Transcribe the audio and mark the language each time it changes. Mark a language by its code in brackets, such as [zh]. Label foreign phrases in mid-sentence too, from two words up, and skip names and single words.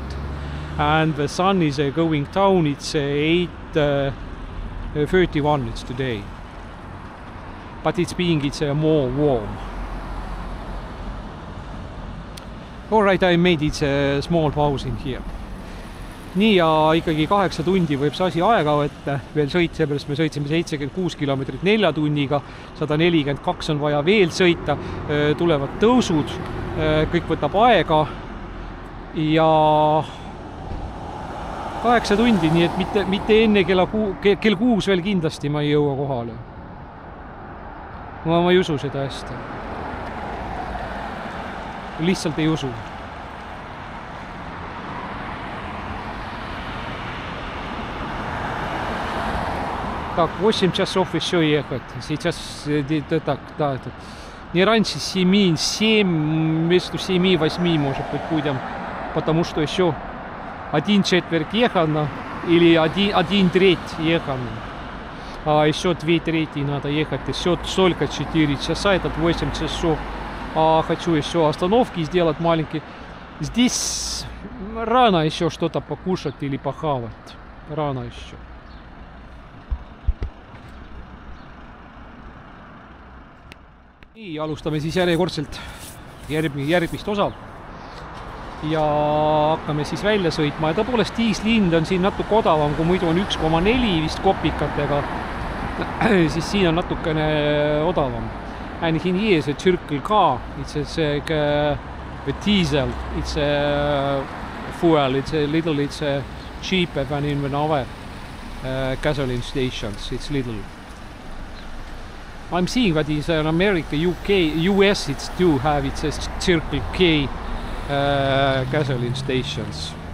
[en] And the sun is going down, it's 8:31 it's today. But it's more warm. Alright, I made it a small pause in here. [et] Nii, ja ikkagi 8 tundi võib see asi aega võtta veel sõit, seepärast me sõitsime 76 kilomeetrit 4 tunniga, 142 on vaja veel sõita, tulevad tõusud, kõik võtab aega ja 8 tundi, nii et mitte enne kell 6 veel kindlasti ma ei jõua kohale. Ma ei usu seda hästi. Lihtsalt ei usu. [ru] Так, 8 часов еще ехать. Сейчас так. Не раньше 7, между 7 и 8, может быть, будем. Потому что еще 1/4 ехано или 1/3 ехано. А еще 2/3 надо ехать. Еще только 4 часа, этот 8 часов. А хочу еще остановки сделать маленькие. Здесь рано еще что-то покушать или похавать. Рано еще. [et] Nii, alustame siis järjekordselt järgmist osa ja hakkame siis välja sõitma. Ja tõepoolest diislind on siin natuke odavam, kui muidu on 1,4 vist kopikatega, siis siin on natukene odavam. [en] And in here is a Circle K, it's a diesel, it's a fuel, it's cheaper than in other gasoline stations, it's little. I'm seeing that in America, UK, US, it's do have it's a Circle K gasoline stations.